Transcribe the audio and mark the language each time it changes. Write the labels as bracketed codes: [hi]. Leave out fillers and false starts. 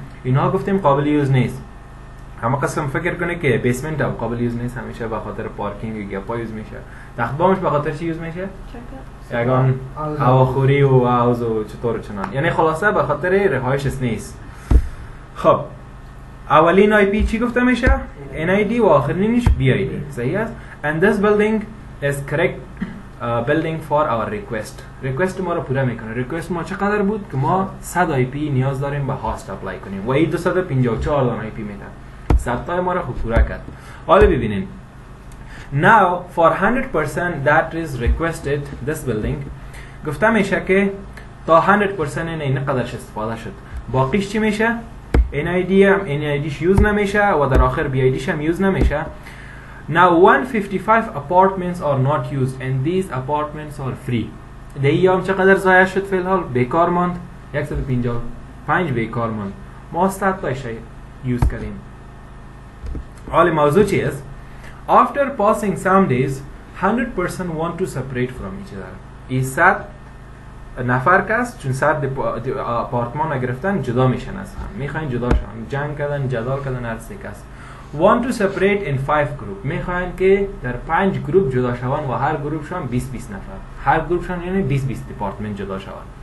[fa] اینها گفتیم قابل یوز نیست. اما قسم فکر کنه که بیسمنت هم قابل یوز نیست، همیشه به خاطر پارکینگ یا پا یوز میشه. تخت بامش به خاطر چی یوز میشه؟ یگان هواخوری و عوض و چطور و چنان، یعنی خلاصه به خاطر رهایش نیست. خب اولین آی پی چی گفته میشه؟ NID و آخرینش BID. صحیح است. [en] And this building is correct building for our request [fa] ما رو پوره میکنه. ریکوست ما چقدر بود؟ که ما 100 آی پی نیاز داریم به هاست اپلای کنیم و این 254 دانه آی پی میده. 100 تا ما رو خوب پوره کرد. حالا ببینین [en] Now for 100% that is requested this building [fa] گفته میشه که تا 100% این قدرش استفاده شد. باقیش چی میشه؟ NID هم NIDش یوز نمیشه و در آخر BIDش هم یوز نمیشه. [en] Now 155 apartments are not used and these apartments are free. [fa] دیگه هم چقدر ضایع شد فی الحال؟ بیکار ماند. 155 به کارمند ما 100 تاش یوز کردیم. حال موضوع چی است؟ [en] After passing some days 100% want to separate from each other. [fa] این 100 نفر کس چون 100 آپارتمان گرفتن جدا میشن از هم، میخواین جدا شن، جنگ کردن، جدال کردن، هر سه کس [en] want to separate in 5 group. [fa] میخواین که در 5 گروپ جدا شون و هر گروپشان 20 نفر، هر گروپشان یعنی 20 دیپارتمنت جدا شون.